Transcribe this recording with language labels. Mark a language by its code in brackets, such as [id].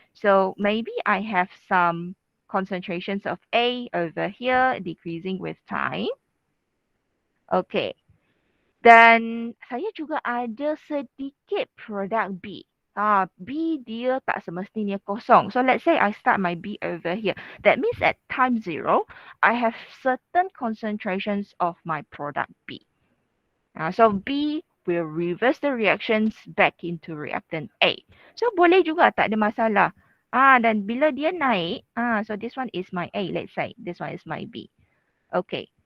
[en] So maybe I have some concentrations of A over here decreasing with time. Okay. [ms] Dan saya juga ada sedikit produk B. B dia tak semestinya kosong. [en] So let's say I start my B over here. That means at time 0, I have certain concentrations of my product B. So B will reverse the reactions back into reactant A. So [ms] boleh juga, tak ada masalah. Dan bila dia naik, [en] so this one is my A, let's say. This one is my B. Okay.